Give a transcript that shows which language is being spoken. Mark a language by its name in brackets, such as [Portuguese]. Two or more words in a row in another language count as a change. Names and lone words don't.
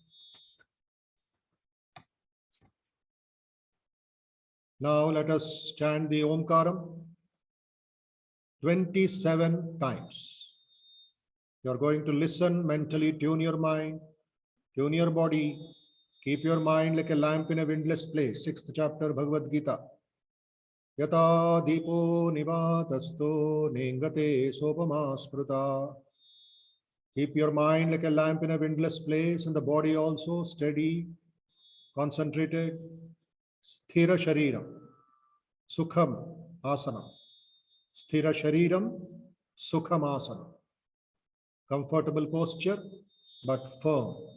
[English] Now let us chant the Omkaram 27 times. You are going to listen mentally, tune your mind, tune your body, keep your mind like a lamp in a windless place. 6th chapter, Bhagavad Gita. [Sanskrit] Yata dipo nivatasto nengate sopama spruta. [English] Keep your mind like a lamp in a windless place and the body also steady, concentrated. [Sanskrit] Sthira shariram, sukham asana. Sthira shariram, sukham asana. [English] Comfortable posture, but firm.